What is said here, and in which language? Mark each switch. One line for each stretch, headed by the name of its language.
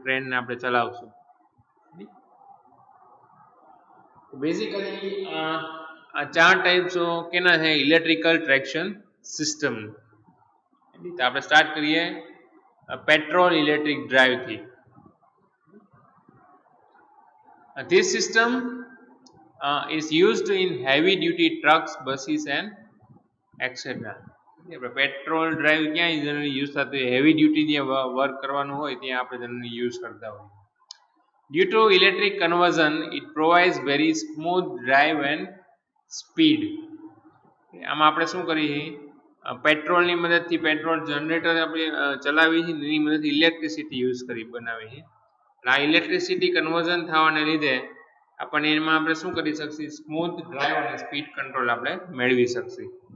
Gujarati: ટ્રેનને આપણે ચલાવશું. બેઝિકલી આ ચાર ટાઈપ્સ કેના છે ઇલેક્ટ્રિકલ ટ્રેક્શન સિસ્ટમ. તો આપણે સ્ટાર્ટ કરીએ petrol electric ડ્રાઈવથી.
English: This system is used in heavy duty trucks, buses and etc.
Gujarati: Petrol drive ક્યાં જનરલી યુઝ થતું હોય? હેવી ડ્યુટી જ્યાં વર્ક કરવાનું હોય ત્યાં આપણે જનરલી યુઝ કરતા હોય.
English: Due to electric conversion, it provides very smooth drive and speed.
Gujarati: આમાં આપણે શું કરીએ? પેટ્રોલની મદદથી પેટ્રોલ જનરેટર આપણે ચલાવીએ છીએ, એની મદદથી ઇલેક્ટ્રિસિટી યુઝ કરી બનાવીએ છીએ. આ ઇલેક્ટ્રિસિટી કન્વર્ઝન થવાને લીધે આપણને એમાં આપણે શું કરી શકીએ? સ્મૂથ ડ્રાઈવ અને સ્પીડ કંટ્રોલ આપણે મેળવી શકીએ.